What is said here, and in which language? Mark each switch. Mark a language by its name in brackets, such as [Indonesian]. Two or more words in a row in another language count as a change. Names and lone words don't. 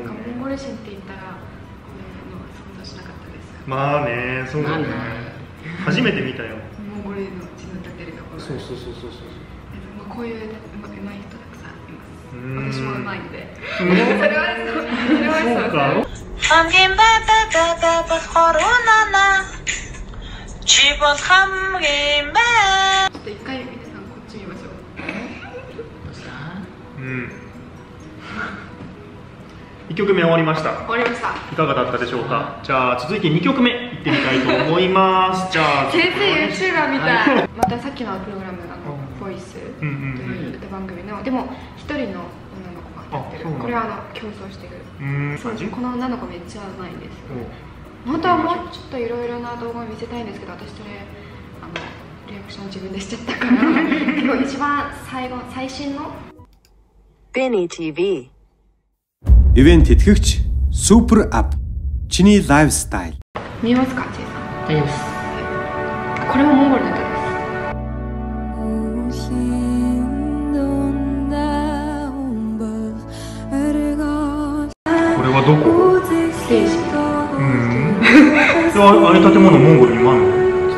[Japanese] なんかモンゴル人って言ったらこういうのは想像しなかったです。まあね、そうだね。初めて見たよ。モンゴル人の歌ってるところ。そうそうそうそうそう。こういううまい人たくさんいます。私もうまいんで。それはそうか。 [Mongolian] хамгийн байтаа болохоор чи бол хамгийн бай。 [Japanese] ちょっと一回皆さんこっち見ましょう。どうした？ 1曲目終わりました。終わりました。いかがだったでしょうか。じゃあ続いて2曲目いってみたいと思います。じゃあ先生 YouTuber みたい。またさっきのプログラムボイスという歌番組のでも一人の女の子が歌ってる。これは競争してる。そうです。この女の子めっちゃうまいんです。本当はもうちょっといろいろな動画を見せたいんですけど、私それリアクション自分でしちゃったから今日一番最新の Benny TV [Mongolian] ивент тэтгэгч [English] super app [Mongolian] чиний [English] life style [Japanese] 見えますか、チェイさん。大丈夫です。これもモンゴルの歌です。これはどこ？ステージ。あれ建物モンゴルにもあるの？